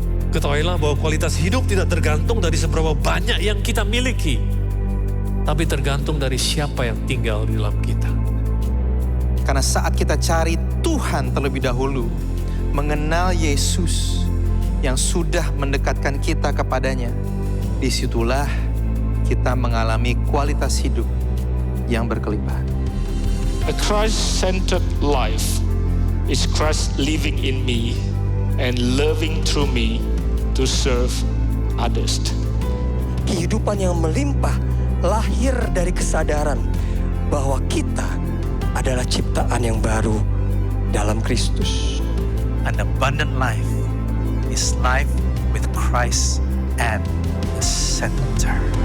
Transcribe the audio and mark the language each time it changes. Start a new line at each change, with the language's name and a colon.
Indonesian: Ketahuilah bahwa kualitas hidup tidak tergantung dari seberapa banyak yang kita miliki, tapi tergantung dari siapa yang tinggal di dalam kita. Karena saat kita cari Tuhan terlebih dahulu, mengenal Yesus yang sudah mendekatkan kita kepadanya, disitulah kita mengalami kualitas hidup yang berkelimpahan.
English: A Christ-centered life is Christ living in me and loving through me to serve others.
Indonesian: Kehidupan yang melimpah lahir dari kesadaran bahwa kita adalah ciptaan yang baru dalam Kristus.
English: An abundant life is life with Christ at the center.